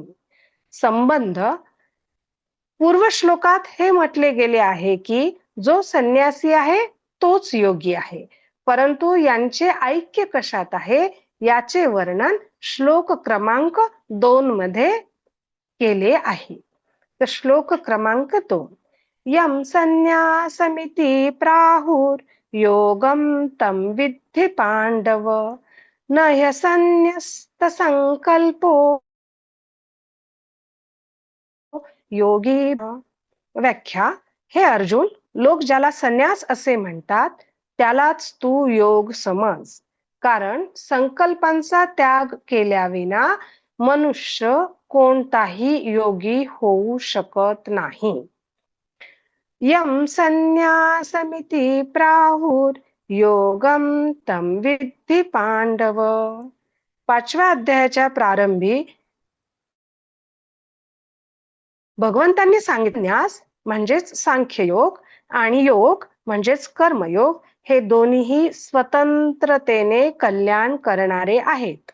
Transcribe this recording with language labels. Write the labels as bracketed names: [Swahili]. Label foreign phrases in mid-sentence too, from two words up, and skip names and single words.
[Marathi] संबंध पूर्व श्लोकात हे म्हटले गेले आहे की जो संन्यासी आहे तोच योगी आहे, परंतु यांचे ऐक्य कशात आहे याचे वर्णन श्लोक क्रमांक 2 मध्ये केले आहे. तर श्लोक क्रमांक 2, [Sanskrit] यम संन्यासमिति प्राहुर योगम तम विद्धि पांडव न ह्यसन्न्यस्त संकल्पो योगी. [Marathi] व्याख्या, हे अर्जुन, लोक ज्याला संन्यास असे म्हणतात त्यालाच तू योग समज, कारण संकल्पांचा त्याग केल्याविना मनुष्य कोणताही योगी होऊ शकत नाही. [Sanskrit] यम संन्यासमिति प्राहुर योगम तम विद्धि पांडव. [Marathi] 5व्या अध्यायाच्या प्रारंभी भगवंतांनी सांगितल्यास म्हणजेच सांख्ययोग आणि योग म्हणजेच कर्मयोग हे दोन्हीही स्वतंत्रतेने कल्याण करणारे आहेत.